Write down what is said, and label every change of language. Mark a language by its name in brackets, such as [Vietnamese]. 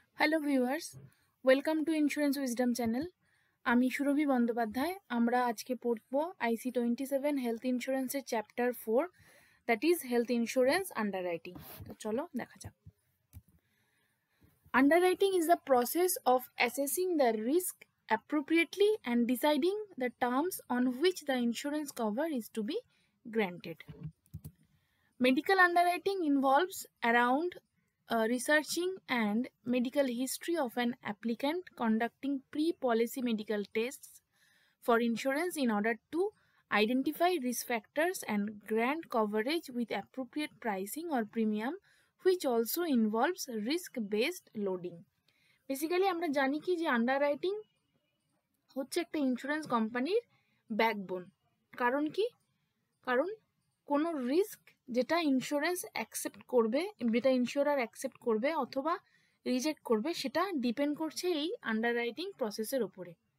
[English] Hello viewers, welcome to insurance wisdom channel. আমি সুরভি বন্দ্যোপাধ্যায়। [Bangla] আমরা আজকে পড়ব IC27 হেলথ ইন্স্যুরেন্সের chapter 4, [English] that is [Bangla] health insurance আন্ডাররাইটিং। তো চলো দেখা যাক। [English] Underwriting is the process of assessing the risk appropriately and deciding the terms on which the insurance cover is to be granted. Medical underwriting involves around researching and medical history of an applicant, conducting pre-policy medical tests for insurance in order to identify risk factors and grant coverage with appropriate pricing or premium, which also involves risk-based loading. [Bangla] Basically আমরা জানি কি যে আন্ডাররাইটিং হচ্ছে একটা insurance কোম্পানির backbone. কারণ কি? কারণ কোনো রিস্ক যেটা ইন্স্যুরেন্স অ্যাকসেপ্ট করবে, যেটা ইন্স্যুরার অ্যাকসেপ্ট করবে অথবা রিজেক্ট করবে, সেটা ডিপেন্ড করছে এই আন্ডাররাইটিং প্রসেসের ওপরে।